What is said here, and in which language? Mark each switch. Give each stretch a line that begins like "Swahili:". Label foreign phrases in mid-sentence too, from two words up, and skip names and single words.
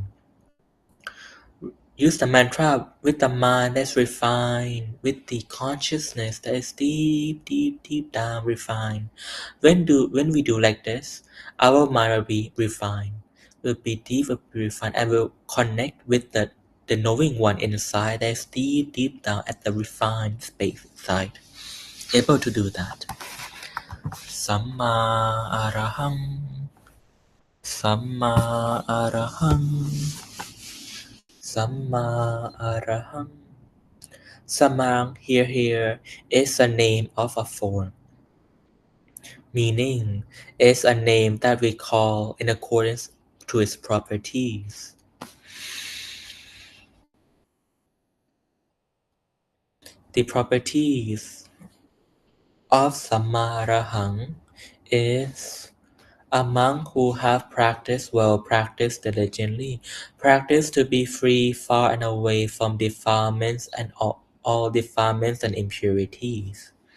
English: Use the mantra with the mind that's refined, with the consciousness that is deep down refined. When we do like this, our mind will be refined, will be deep, will be refined, and will connect with the knowing one inside that is deep down at the refined space inside. Able to do that.
Pali: Samma Arahang. Samma Arahang. Samma Arahang.
English: Samang here is a name of a form, meaning is a name that we call in accordance to its properties. The properties of Samarahang is a monk who have practiced well, practiced diligently, practiced to be free, far and away from defilements and all defilements and impurities.